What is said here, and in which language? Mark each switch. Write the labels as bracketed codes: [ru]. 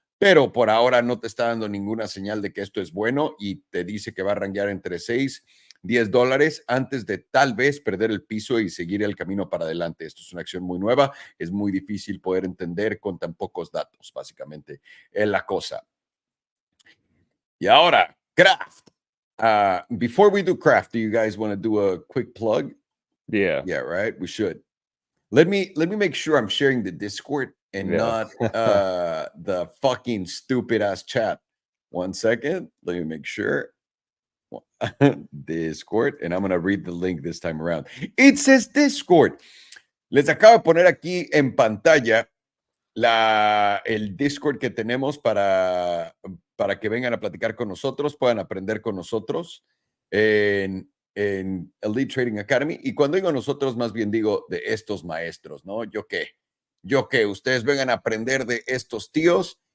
[es] Pero por ahora no te está dando ninguna señal de que esto es bueno y te dice que va a rankear entre 6, $10 antes de tal vez perder el piso y seguir el camino para adelante. Esto es una acción muy nueva, es muy difícil poder entender con tan pocos datos, básicamente es la cosa. Y ahora, craft. [en] Before we do craft, do you guys want to do a quick plug? Yeah. Yeah, right. We should. Let me make sure I'm sharing the Discord and not the fucking stupid ass chat. 1 second. Let me make sure. Discord, and I'm going to read the link this time around. It says Discord. [es] Les acabo de poner aquí en pantalla el Discord que tenemos para que vengan a platicar con nosotros, puedan aprender con nosotros en Elite Trading Academy. Y cuando digo nosotros, más bien digo de estos maestros, ¿no? Yo qué, ustedes vengan a aprender de estos tíos.